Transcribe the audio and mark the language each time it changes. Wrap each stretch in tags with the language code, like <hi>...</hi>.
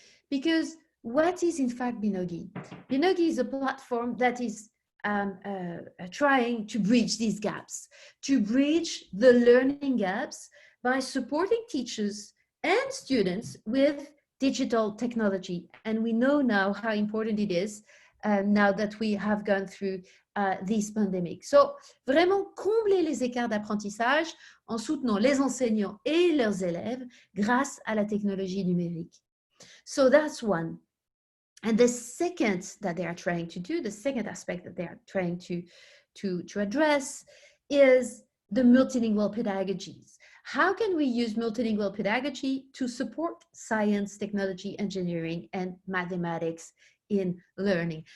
<en>Because what is in fact Binogi? Binogi is a platform that is trying to bridge these gaps, to bridge the learning gaps by supporting teachers and students with digital technology. And we know now how important it is now that we have gone through this pandemic.</en> <fr>So, vraiment combler les écarts d'apprentissage en soutenant les enseignants et leurs élèves grâce à la technologie numérique.</fr> <en>So that's one. And the second that they are trying to do, the second aspect that they are trying to address is the multilingual pedagogies. How can we use multilingual pedagogy to support science, technology, engineering, and mathematics in learning?</en>